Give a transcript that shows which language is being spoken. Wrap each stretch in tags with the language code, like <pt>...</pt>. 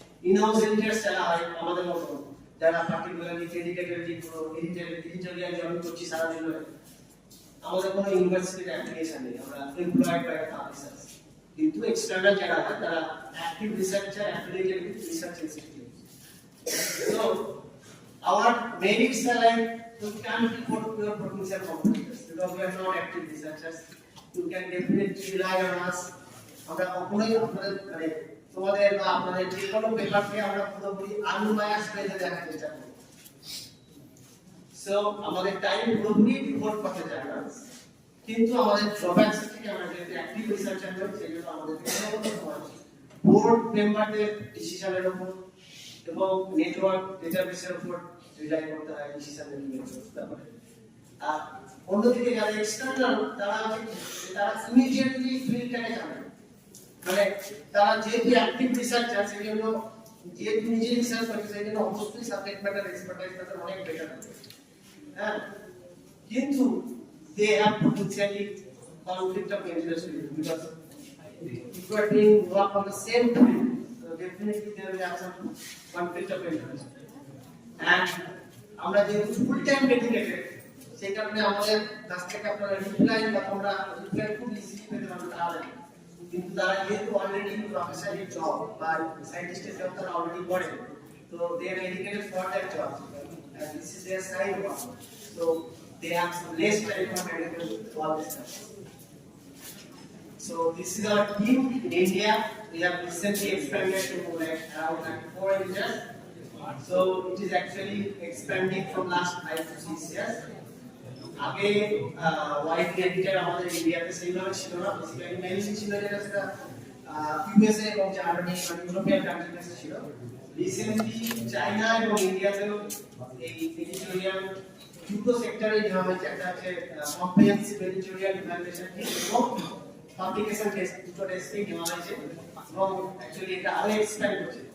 <bn>In house editors যারা হয় আমাদের মতো যারা পার্টিকুলারলি ডেডিকেটেডলি পুরো এডিটোরিয়াল জয়েন করছি সারা জীবন, আমাদের কোনো ইউনিভার্সিটির অ্যাপ্লিকেশন নেই, আমরা</bn> <en>Employed by publishers.</en> <bn>কিন্তু এক্সটার্নাল যারা হয় তারা active researcher,</bn> <en>Affiliated with research institute.</en> <bn>So</bn> <en>our merits are like you can't report your potential competitors because we are not active researchers. You can definitely rely on us.</en> <bn>আমরা কখনোই আপনাদের মানে তোমাদের বা আপনাদের যে কোনো পেপারকে আমরা পুরোপুরি আনবায়াসড ওয়েতে দেখার চেষ্টা করি। সো আমাদের টাইম পুরোপুরি রিপোর্ট করতে চাই না, কিন্তু আমাদের ড্রব্যাকস থেকে আমরা যেহেতু অ্যাক্টিভ রিসার্চার হই সেই জন্য আমাদের বোর্ড মেম্বারদের ডিসিশনের উপর এবং নেটওয়ার্ক ডেটাবেসের উপর রিলাই করতে হয় ডিসিশন মেকিং এর ব্যাপারে। আর অন্যদিকে যারা এক্সটার্নাল তারা ইমিডিয়েটলি ফিল্ডটাকে জানে, মানে তারা যেহেতু অ্যাক্টিভ রিসার্চার সেই জন্য যেহেতু নিজে রিসার্চ করছে সেই জন্য অবশ্যই সাবজেক্ট ম্যাটার এক্সপার্টাইজ তাদের অনেক বেটার হবে। হ্যাঁ, কিন্তু</bn> <en>they have potentially conflict of interest with you because if you are doing work on the same field, so definitely there will have some conflict of interest.</en> <bn>And আমরা যেহেতু full time dedicated সেই কারণে আমাদের কাছ থেকে আপনারা reply বা তোমরা রিপ্লাই খুব ইজিলি পেতে পারবে তাহলে, কিন্তু তারা যেহেতু অলরেডি প্রফেসরের জব বা সায়েন্টিস্টের জব তারা অলরেডি করে,</bn> <en>তো they are dedicated for that job and this is their side work, so they have some less time for medical to all this stuff. So this is our team in India. We have recently expanded to like around 94 engineers. So it is actually expanding from last 5 to 6 years.</en> <bn>আগে wide editor আমাদের ইন্ডিয়াতে সেইভাবে ছিল না, basically mainly ছিল যেটা সেটা USA এবং জার্মানি মানে ইউরোপিয়ান কান্ট্রিতে ছিল। রিসেন্টলি চায়না এবং ইন্ডিয়াতেও এই এডিটোরিয়াল দুটো সেক্টরে নেওয়া হয়েছে, একটা হচ্ছে কম্প্রিহেনসিভ এডিটোরিয়াল ইভালুয়েশন এবং পাবলিকেশন টেস্ট, দুটো টেস্টই নেওয়া হয়েছে এবং অ্যাকচুয়ালি এটা আরো এক্সপ্যান্ড হচ্ছে।</bn>